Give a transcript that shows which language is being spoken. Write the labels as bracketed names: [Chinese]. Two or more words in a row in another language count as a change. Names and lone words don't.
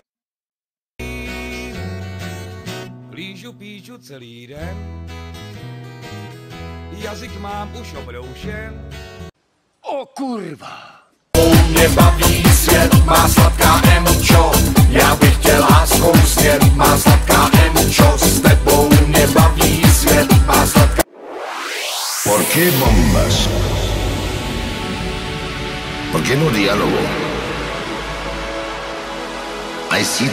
[Czech] Lížu pížu celý den, jazyk mám už obroušen. O kurva! Mě baví svět, má sladká emčo. Já bych chtěl láskou svět, má sladká emčo. S tebou mě baví svět, má sladká. [Spanish] ¿Por qué bombas? ¿Por qué no diálogo? Hay